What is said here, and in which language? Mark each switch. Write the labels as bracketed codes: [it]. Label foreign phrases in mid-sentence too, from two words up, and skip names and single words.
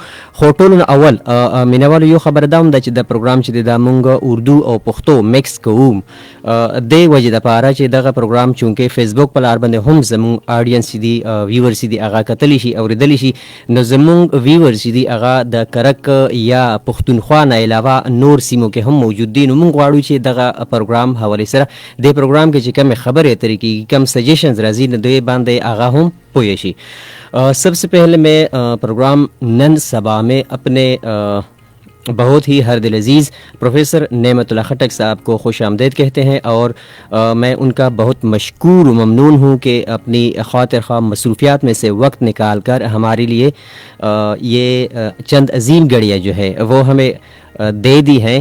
[ps] خو ټولو نه اول مینوالو یو خبر دا هم ده چې د پروګرام چې دا مونږ اردو او پښتو مکس کوو د وجې دپاره چې دغه پروګرام چونکې فیسبوک په لار باندې هم زمونږ آډینس چې دي ویورس دي هغه کتلی شي اورېدلی شي. نو زمونږ ویورس چې دي هغه د کرک یا پښتونخوا نه علاوه نور سیمو کې هم موجود دي. نو مونږ غواړو چې دغه پروګرام حوالې سره د پروګرام کې چې کومې خبرې اترې کېږي کوم سجیشنز راځي نو دوی باندې هغه هم پوه شي. [ur] سب سے پہلے میں پروگرام نن سبا میں اپنے بہت ہی ہر دل عزیز پروفیسر نعمت اللہ خٹک صاحب کو خوش آمدید کہتے ہیں اور میں ان کا بہت مشکور و ممنون ہوں کہ اپنی خاطر خواہ مصروفیات میں سے وقت نکال کر ہمارے لیے یہ چند عظیم گھڑیاں جو ہے وہ ہمیں دے دی ہیں.